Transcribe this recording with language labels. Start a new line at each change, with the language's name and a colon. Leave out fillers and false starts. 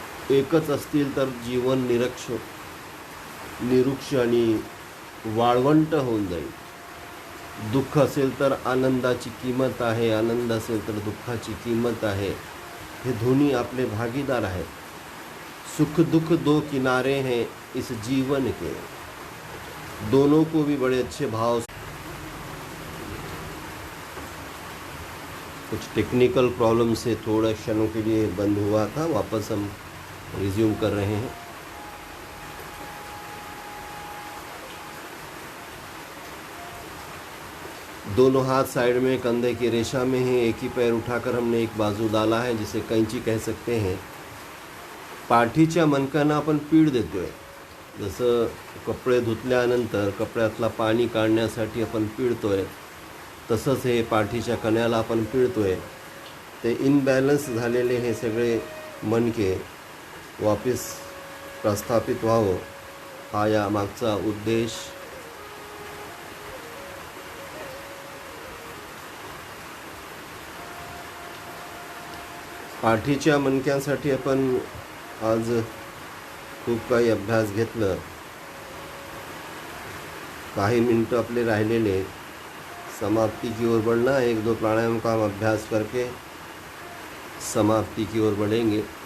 Marathi: एकच असतील तर जीवन निरुक्ष आणि वाळवंट होऊन जाईल। दुःख असेल तर आनंदाची किंमत आहे, आनंद असेल तर दुःखाची किंमत आहे। हे दोन्ही आपले भागीदार आहेत।
Hindi: सुख दुख दो किनारे हैं इस जीवन के, दोनों को भी बड़े अच्छे भाव। कुछ टेक्निकल प्रॉब्लम से थोड़ा क्षणों के लिए बंद हुआ था, वापस हम रिज्यूम कर रहे हैं। दोनों हाथ साइड में कंधे की रेशा में है। एक ही पैर उठाकर हमने एक बाजू डाला है, जिसे कैंची कह सकते हैं।
Marathi: पाठीच्या मणक्यांना आपण पीड देतोय। जसं कपडे धुतल्यानंतर कपड्यातला पाणी काढण्यासाठी आपण पिळतोय, तसंच हे पाठीच्या कण्याला आपण पिळतोय। ते इनबॅलन्स झालेले हे सगळे मणके वापस प्रस्थापित व्हावं, हा या मागचा उद्देश। पाठीच्या मणक्यांसाठी आपण आज खूप काही अभ्यास घेतलं। काही मिनटं आपले राहिलेले
Hindi: समाप्ति की ओर बढ़ना। एक दो प्राणायाम का हम अभ्यास करके समाप्ति की ओर बढ़ेंगे।